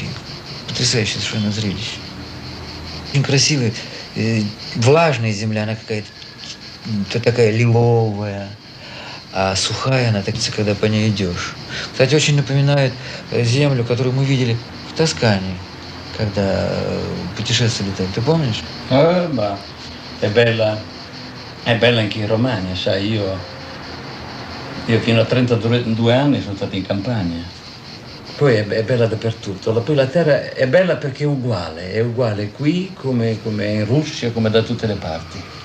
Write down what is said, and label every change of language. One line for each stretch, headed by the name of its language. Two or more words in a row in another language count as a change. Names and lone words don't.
Russian: Потрясающее совершенно зрелище. Очень красивая, влажная земля, она какая-то такая лиловая, а сухая она, так сказать, когда по ней идешь. Кстати, очень напоминает землю, которую мы видели в Тоскане, когда putешествовали там. Ты помнишь?
Italian: Ma è bella anche in Romagna, sai, io fino a 32 anni sono stato in campagna. Poi è bella dappertutto. Poi la terra è bella perché è uguale qui come in Russia, come da tutte le parti.